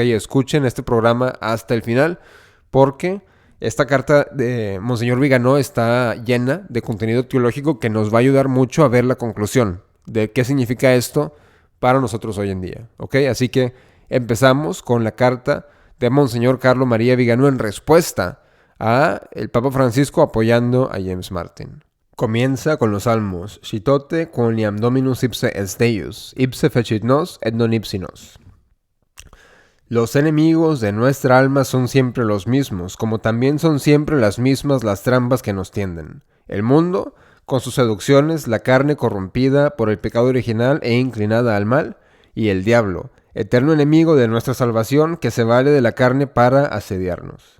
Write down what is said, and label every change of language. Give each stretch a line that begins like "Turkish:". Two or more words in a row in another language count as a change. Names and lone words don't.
Spanish: Escuchen este programa hasta el final, porque esta carta de Monseñor Viganó está llena de contenido teológico que nos va a ayudar mucho a ver la conclusión de qué significa esto para nosotros hoy en día, ¿ok? Así que empezamos con la carta de Monseñor Carlo María Viganó en respuesta a el Papa Francisco apoyando a James Martin. Comienza con los salmos,
Latin: Citote quoniam Dominus ipse est Deus, ipse fecit nos et non ipsi nos.
Spanish: Los enemigos de nuestra alma son siempre los mismos, como también son siempre las mismas las trampas que nos tienden. El mundo, con sus seducciones, la carne corrompida por el pecado original e inclinada al mal, y el diablo, eterno enemigo de nuestra salvación que se vale de la carne para asediarnos.